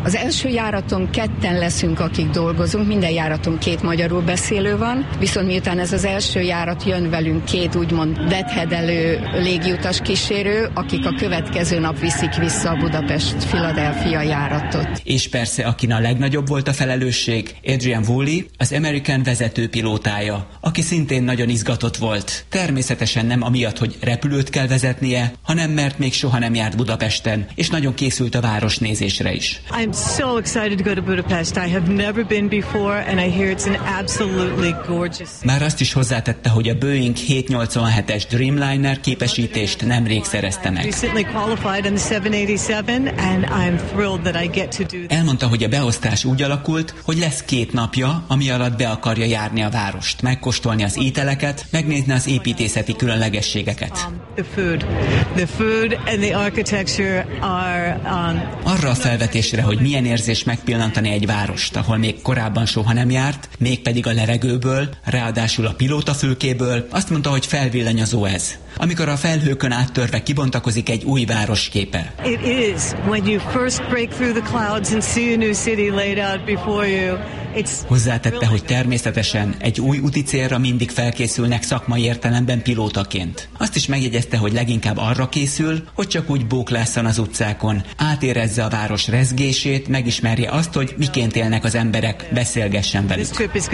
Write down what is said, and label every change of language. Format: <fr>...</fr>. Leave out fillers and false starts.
<hu>Az első járaton 2 leszünk, akik dolgozunk, minden járaton 2 magyarul beszélő van, viszont miután ez az első járat jön velünk 2 úgymond dethedelő légiutas kísérő, akik a következő nap viszik vissza a Budapest-Philadelphia járatot. És persze, akin a legnagyobb volt a felelősség, Adrian Woolley, az American vezető pilótája, aki szintén nagyon izgatott volt. Természetesen nem amiatt, hogy repülőt kell vezetnie, hanem mert még soha nem járt Budapesten, és nagyon készült a városnézésre is.</hu> <en>I'm so excited to go to Budapest. I have never been before, and I hear it's an absolutely gorgeous.</en> <hu>Már azt is hozzátette, hogy a Boeing 787-es Dreamliner képesítést nemrég szerezte meg.</hu> <en>Recently qualified on the 787, and I'm thrilled that I get to do that.</en> <hu>Elmondta, hogy a beosztás úgy alakult, hogy lesz 2 napja, ami alatt be akarja járni a várost, megkóstolni az ételeket, megnézni az építészeti különlegességeket. Arra a felvetésre, hogy milyen érzés megpillantani egy várost, ahol még korábban soha nem járt, mégpedig a levegőből, ráadásul a pilótafülkéből, azt mondta, hogy felvillanyozó ez. amikor a felhőkön áttörve kibontakozik egy új város képe.</hu> <en>It is when you first break through the clouds and see a new city laid out before you.</en> <hu>Hozzátette, hogy természetesen egy új úticélra mindig felkészülnek szakmai értelemben pilótaként. Azt is megjegyezte, hogy leginkább arra készül, hogy csak úgy bóklásszon az utcákon, átérezze a város rezgését, megismerje azt, hogy miként élnek az emberek, beszélgessen velük.</hu>